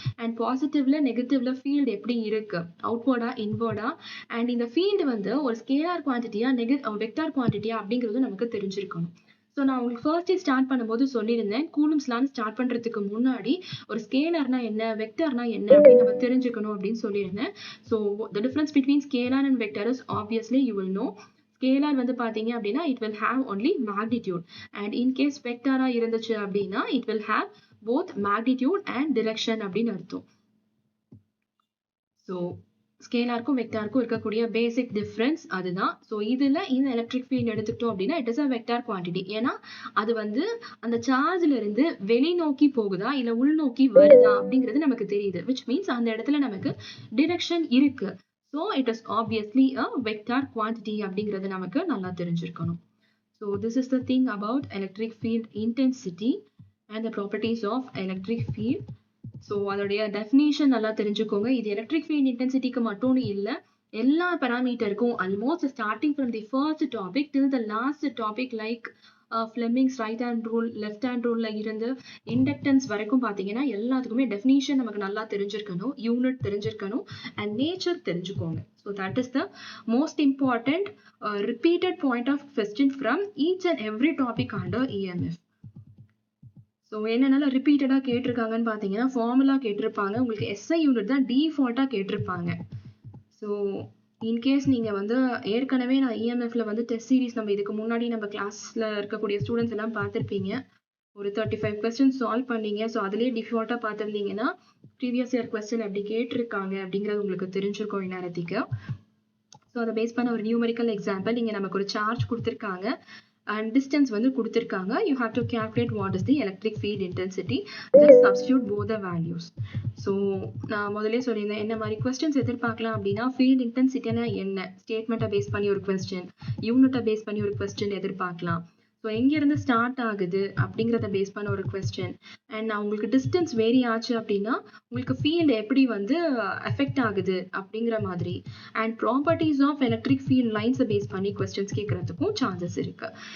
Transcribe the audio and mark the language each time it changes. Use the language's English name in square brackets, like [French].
[Tamil] And பாசிட்டிவ்ல நெகட்டிவ்ல field எப்படி இருக்கு, அவுட்வர்டா இன்வர்டா, and இந்த ஃபீல்டு வந்து ஒரு ஸ்கேலார் குவான்டிட்டியா வெக்டார் குவான்டிட்டியா அப்படிங்கிறது நமக்கு தெரிஞ்சிருக்கணும். ஸோ நான் உங்களுக்கு ஃபர்ஸ்ட் ஸ்டார்ட் பண்ணும்போது சொல்லியிருந்தேன், கூலும்ஸ் லா ஸ்டார்ட் பண்றதுக்கு முன்னாடி ஒரு ஸ்கேலார்னா என்ன வெக்டார்னா என்ன அப்படின்னு நம்ம தெரிஞ்சுக்கணும் அப்படின்னு சொல்லியிருந்தேன். [English] So the difference between scalar and vector is obviously you will know. [Tamil] Scalar வந்து பாத்தீங்க அப்படின்னா [English] it will have only magnitude, and in case [Tamil] வெக்டாரா இருந்துச்சு அப்படின்னா [English] it will have both magnitude and direction [Tamil] அப்படின்னு அர்த்தம். ஸோ ஸ்கேலாருக்கும் வெக்டாருக்கும் இருக்கக்கூடிய பேசிக் டிஃபரன்ஸ் அதுதான். ஸோ இதுல இந்த எலக்ட்ரிக் ஃபீல்ட் எடுத்துக்கிட்டோம் அப்படின்னா [English] It is a vector quantity. [Tamil] ஏன்னா அது வந்து அந்த சார்ஜ்ல இருந்து வெளிநோக்கி போகுதா இல்ல உள்நோக்கி வருதா அப்படிங்கிறது நமக்கு தெரியுது, விச் மீன்ஸ் அந்த இடத்துல நமக்கு டிரெக்ஷன் இருக்கு. [English] So it is obviously a vector quantity [Tamil] அப்படிங்கிறது நமக்கு நல்லா தெரிஞ்சிருக்கணும். [English] So this is the thing about electric field intensity and the properties of electric field. [Tamil] So அதோடைய definition நல்லா தெரிஞ்சுக்கோங்க. இது electric field intensityக்கு மட்டும் இல்ல, எல்லா parameterக்கும் [English] almost starting from the first topic till the last topic like Fleming's right hand rule, [Tamil] left hand rule இருந்து inductance வரைக்கும் பாத்தீங்கன்னா எல்லாத்துக்குமே டெஃபினிஷன் நமக்கு நல்லா தெரிஞ்சிருக்கணும், யூனிட் தெரிஞ்சிருக்கணும் அண்ட் நேச்சர் தெரிஞ்சுக்கோங்க. [English] So that is the most important repeated point of question from each and every topic under EMF. [Tamil] So என்னென்னால ரிப்பீட்டடா கேட்டிருக்காங்கன்னு பாத்தீங்கன்னா ஃபார்முலா கேட்டிருப்பாங்க, உங்களுக்கு எஸ்ஐ யூனிட் தான் டிஃபால்ட்டா கேட்டிருப்பாங்க. ஸோ இன்கேஸ் நீங்க வந்து ஏற்கனவே நான் இஎம்எஃப்ல வந்து டெஸ்ட் சீரிஸ் நம்ம இதுக்கு முன்னாடி நம்ம கிளாஸ்ல இருக்கக்கூடிய ஸ்டூடெண்ட்ஸ் எல்லாம் பார்த்திருப்பீங்க. ஒரு 35 கொஸ்டின் சால்வ் பண்ணீங்க. ஸோ அதுலேயே டிஃபால்ட்டா பார்த்துருந்தீங்கன்னா ப்ரீவியஸ் இயர் கொஸ்டின் எப்படி கேட்டிருக்காங்க அப்படிங்கிறது உங்களுக்கு தெரிஞ்சிருக்கும் இந்நேரத்துக்கு. ஸோ அதை பேஸ் பண்ண ஒரு நியூமெரிக்கல் எக்ஸாம்பிள், இங்கே நமக்கு ஒரு சார்ஜ் கொடுத்துருக்காங்க and distance வந்து கொடுத்திருக்காங்க. [English] You have to calculate what is the electric field intensity. Just substitute both the values. [Tamil] So நான் முதலே சொல்லியிருந்தேன் என்ன மாதிரி questions எதிர்பார்க்கலாம் அப்படின்னா field intensity என்ன, ஸ்டேட்மெண்ட்டை பேஸ் பண்ணி ஒரு question, யூனிட்டை பேஸ் பண்ணி ஒரு question எதிர்பார்க்கலாம். ஸோ எங்கேருந்து ஸ்டார்ட் ஆகுது அப்படிங்கிறத பேஸ் பண்ண ஒரு கொஸ்டின், அண்ட் உங்களுக்கு டிஸ்டன்ஸ் வேரி ஆச்சு அப்படின்னா உங்களுக்கு ஃபீல்டு எப்படி வந்து எஃபெக்ட் ஆகுது அப்படிங்கிற மாதிரி, and properties of electric field லைன்ஸை base பண்ணி கொஸ்டின்ஸ் கேட்கறதுக்கும் சான்சஸ் இருக்கு.